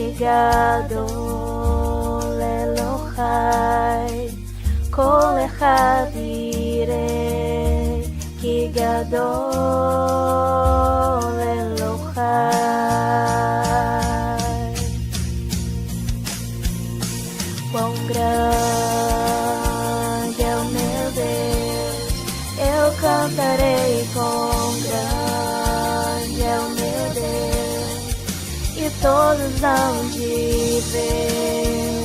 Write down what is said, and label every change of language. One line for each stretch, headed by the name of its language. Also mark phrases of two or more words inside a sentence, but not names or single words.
Hebrew: גדול אלהי, כל אחד יראה כי גדול אלהי.
Portuguese: Quão grande é o meu Deus, eu cantarei. Quão grande é o meu Deus, e todos hão de ver.